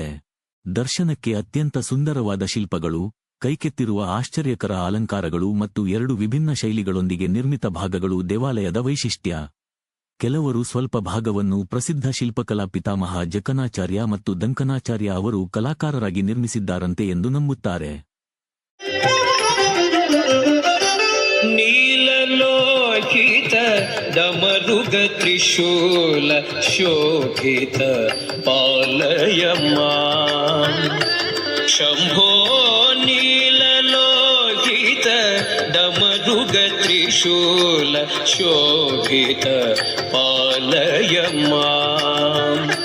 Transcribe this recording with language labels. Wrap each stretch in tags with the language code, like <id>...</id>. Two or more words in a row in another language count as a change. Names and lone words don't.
<kn>ದರ್ಶನಕ್ಕೆ ಅತ್ಯಂತ ಸುಂದರವಾದ ಶಿಲ್ಪಗಳು, ಕೈಕೆತ್ತಿರುವ ಆಶ್ಚರ್ಯಕರ ಅಲಂಕಾರಗಳು ಮತ್ತು 2 ವಿಭಿನ್ನ ಶೈಲಿಗಳೊಂದಿಗೆ ನಿರ್ಮಿತ ಭಾಗಗಳು ದೇವಾಲಯದ ವೈಶಿಷ್ಟ್ಯ. ಕೆಲವರು ಸ್ವಲ್ಪ ಭಾಗವನ್ನು ಪ್ರಸಿದ್ಧ ಶಿಲ್ಪಕಲಾ ಪಿತಾಮಹ ಜಕನಾಚಾರ್ಯ ಮತ್ತು ದಂಕನಾಚಾರ್ಯ ಅವರು ಕಲಾಕಾರರಾಗಿ ನಿರ್ಮಿಸಿದ್ದಾರಂತೆ ಎಂದು ನಂಬುತ್ತಾರೆ.</kn> <sa>लोहित डमरुग त्रिशूल शोभित पालय माम् शम्भो नीललोहित डमरुग त्रिशूल शोभित पालय माम्</sa>